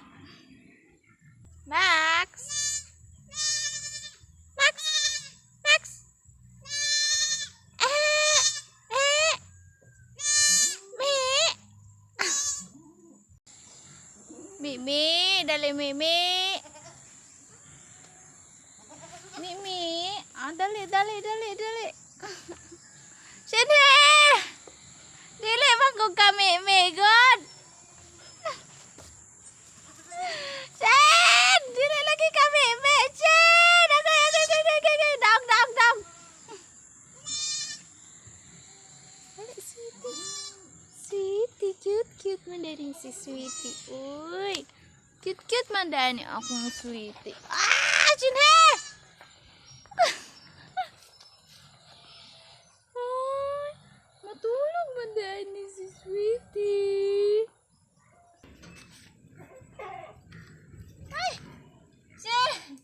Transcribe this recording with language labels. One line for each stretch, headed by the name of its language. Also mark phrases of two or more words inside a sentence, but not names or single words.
Cebuano: Max? Max? Max? Mimi, dali Mimi. Mimi, dali. Sini. Dili magkog ka Mimi, god. Sen, dili lagi ka Mimi, Sen. Dang. Dali sweetie. Sweetie, cute man dari si Sweetie. Uy, cute man dari akong Sweetie. Sini. Matulog man dari si Sweetie. Ay, Sen.